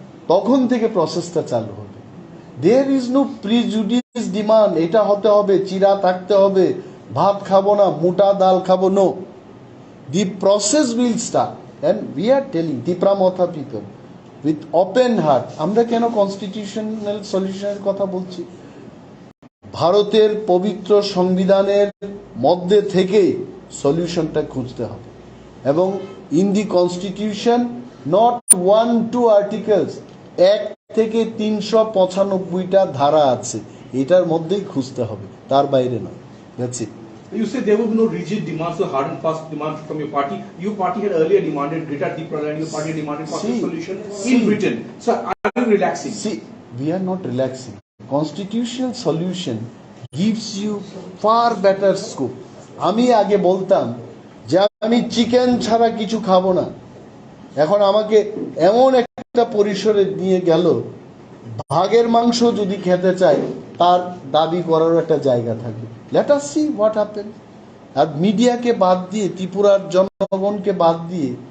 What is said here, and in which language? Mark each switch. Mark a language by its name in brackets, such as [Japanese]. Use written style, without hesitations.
[Bangla] তখন থেকে প্রসেসটা চালু হবে। There is no prejudice demand. এটা হতে হবে, চিরা থাকতে হবে, ভাত খাবো না, মোটা ডাল খাবো, no. [English] The process will start, and we are telling Tripura Motha people with open heart, আমরা কেন constitutional সলিউশনের কথা বলছি? [Bangla] ভারতের পবিত্র সংবিধানের মধ্যে থেকে সলিউশনটা খুঁজতে হবে, এবং in the constitution not 1-2 articles, 1 থেকে 395টা ধারা আছে, এটার মধ্যেই খুঁজতে হবে, তার বাইরে নয়। [English] That's it. You said there will be no rigid demands, so hard and fast demands from your party. Your party had earlier demanded greater Tripura, and your party demanded faster solution in Britain. So are you relaxing? See, we are not relaxing. Constitutional solution gives you far better scope. [Bangla] আমি আগে বলতাম যে আমি chicken ছাড়া কিছু খাবো না, এখন আমাকে এমন একটা পরিসরে নিয়ে গেল, ভাগের মাংস যদি খেতে চায় তার দাবি করার একটা জায়গা থাকবে। Let us see what happens. আর মিডিয়াকে বাদ দিয়ে, ত্রিপুরার জনগণকে বাদ দিয়ে